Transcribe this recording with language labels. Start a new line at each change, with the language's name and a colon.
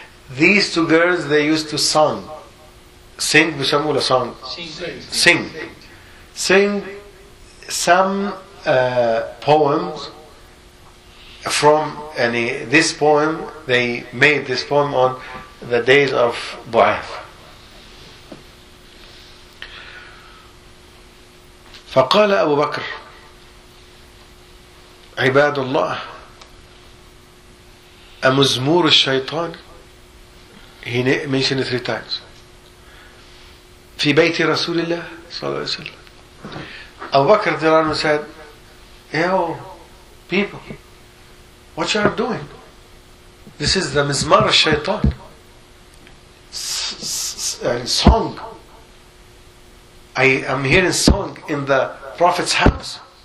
English: These two girls, they used to sing with some of the song. Sing some poems from any this poem. They made this poem on the days of Bu'ath.
Arabic: فقال أبو بكر عباد الله أمزمور الشيطان.
English: He mentioned it 3 times.
Arabic: في بيت رسول الله صلى الله عليه وسلم.
English: أبو بكر
Arabic: رضي الله عنه
English: said, yo people, what you are doing? This is the mizmar al-shaytan song. I am hearing song in the prophet's house.